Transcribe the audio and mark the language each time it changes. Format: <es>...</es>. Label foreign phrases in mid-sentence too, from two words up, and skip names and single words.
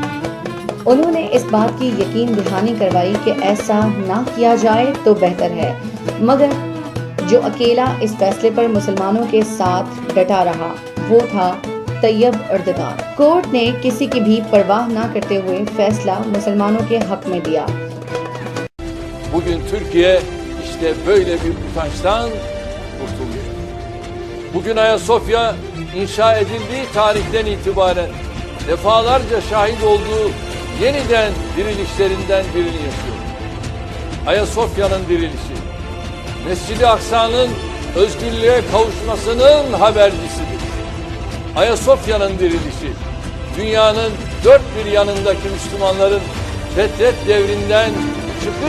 <ur>انہوں نے اس بات کی یقین دہانی کروائی کہ ایسا نہ کیا جائے تو بہتر ہے، مگر جو اکیلا اس فیصلے پر مسلمانوں کے ساتھ ڈٹا رہا وہ تھا طیب اردگان۔ کورٹ نے کسی کی بھی پرواہ نہ کرتے ہوئے فیصلہ مسلمانوں کے حق میں دیا۔</ur> <tr>Bugün Türkiye işte böyle bir utançtan kurtuluyor. Bugün Ayasofya inşa edildiği tarihten itibaren defalarca şahit olduğu yeniden dirilişlerinden birini yaşıyor. Ayasofya'nın dirilişi, Mescid-i Aksa'nın özgürlüğe kavuşmasının habercisidir. Ayasofya'nın dirilişi, dünyanın dört bir yanındaki Müslümanların fetret devrinden çıkış</tr>